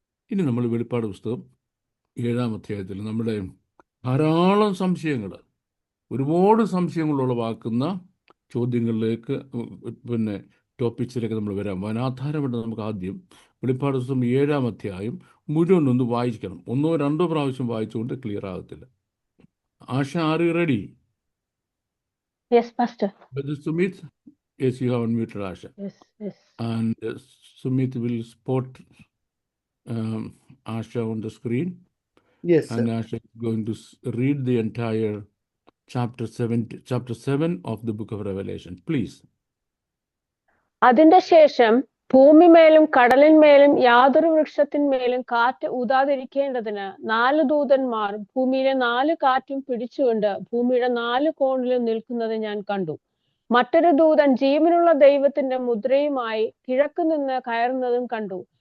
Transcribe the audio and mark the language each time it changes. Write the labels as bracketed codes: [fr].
[ml] ഇനി നമ്മൾ വെളിപ്പാട് പുസ്തകം 7-ാം അധ്യായത്തിൽ നമ്മുടെ ധാരാളം സംശയങ്ങൾ, ഒരുപാട് സംശയങ്ങൾ ഉളവാക്കുന്ന ചോദ്യങ്ങളിലേക്ക്, പിന്നെ ടോപ്പിക്സിലേക്ക് നമ്മൾ വരാം. അതിനാധാരമായിട്ട് നമുക്ക് ആദ്യം വെളിപ്പാട് പുസ്തകം 7-ാം അധ്യായം മുഴുവനൊന്ന് വായിക്കണം. 1-2 പ്രാവശ്യം വായിച്ചുകൊണ്ട് ക്ലിയർ ആകത്തില്ല. [en] Asha, are you ready? Yes, Pastor. Sumit, yes, you have unmuted Asha. Yes. And Sumit will spot Asha on the screen. Yes, And sir. Asha is going to read the entire chapter 7 of the book of Revelation. Please. [ml] അതിന്റെ ശേഷം ഭൂമിമേലും കടലിന്മേലും യാതൊരു വൃക്ഷത്തിന്മേലും കാറ്റ് ഊതാതിരിക്കേണ്ടതിന് 4 ദൂതന്മാർ ഭൂമിയിലെ 4 കാറ്റും പിടിച്ചുകൊണ്ട് ഭൂമിയുടെ 4 കോണിലും നിൽക്കുന്നത് ഞാൻ കണ്ടു. മറ്റൊരു ദൂതൻ ജീവനുള്ള ദൈവത്തിന്റെ മുദ്രയുമായി കിഴക്ക് നിന്ന് കയറുന്നതും കണ്ടു.